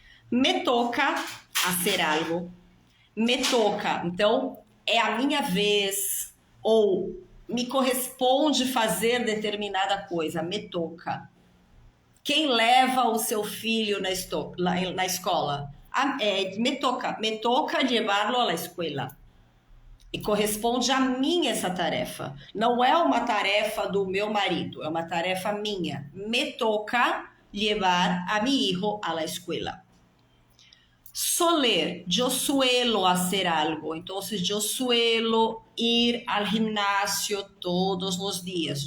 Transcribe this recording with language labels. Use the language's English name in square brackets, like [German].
[Spanish] Me toca hacer algo. [Portuguese] Me toca, então, é a minha vez, ou me corresponde fazer determinada coisa, me toca. Quem leva o seu filho na escola? [Spanish] Me toca llevarlo a la escuela. [Portuguese] E corresponde a mim essa tarefa. Não é uma tarefa do meu marido, é uma tarefa minha. [Spanish] Me toca llevar a mi hijo a la escuela. Soler, yo suelo hacer algo. Entonces, yo suelo ir al gimnasio todos los días.